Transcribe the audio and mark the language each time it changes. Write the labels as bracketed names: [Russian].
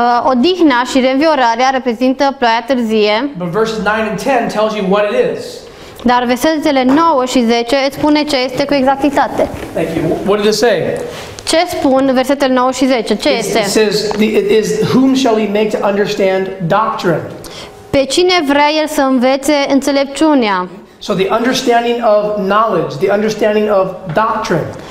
[Romanian] Odihna și reînviorarea reprezintă ploaia târzie, [English] but verses 9 and 10 tells you what it is. [Romanian] dar versetele 9 și 10 îți spune ce este cu exactitate. [English] Thank you. What did it say? [Romanian] Ce spun versetele 9 și 10? Ce [English] It [Romanian] este? [English] says, it is, whom shall he make to understand doctrine? [Romanian] Pe cine vrea el să învețe înțelepciunea? [English] So the understanding of knowledge, the understanding of doctrine.